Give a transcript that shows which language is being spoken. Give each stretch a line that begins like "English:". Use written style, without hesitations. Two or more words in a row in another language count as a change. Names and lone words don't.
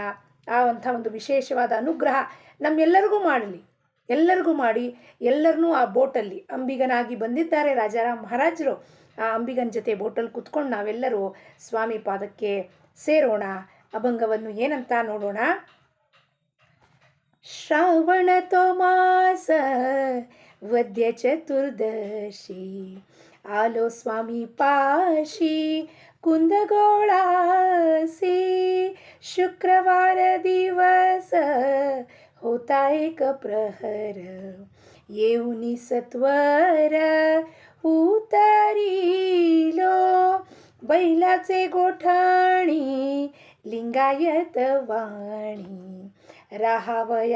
Kannada: ಆ ಒಂದು ವಿಶೇಷವಾದ ಅನುಗ್ರಹ ನಮ್ಮೆಲ್ಲರಿಗೂ ಮಾಡಲಿ, ಎಲ್ಲರಿಗೂ ಮಾಡಿ ಎಲ್ಲರನ್ನೂ ಆ ಬೋಟಲ್ಲಿ ಅಂಬಿಗನಾಗಿ ಬಂದಿದ್ದಾರೆ ರಾಜಾರಾಮ್ ಮಹಾರಾಜರು. ಆ ಅಂಬಿಗನ ಜೊತೆ ಬೋಟಲ್ಲಿ ಕುತ್ಕೊಂಡು ನಾವೆಲ್ಲರೂ ಸ್ವಾಮಿ ಪಾದಕ್ಕೆ ಸೇರೋಣ. ಅಭಂಗವನ್ನು ಏನಂತ ನೋಡೋಣ.
Marathi: श्रावण मास वद्य चतुर्दशी आलो स्वामी पाशी कुंदगोळासी शुक्रवार दिवस होता एक प्रहर येऊनी सत्वर उतरिलो बैलाचे गोठणी लिंगायत वाणी राहावया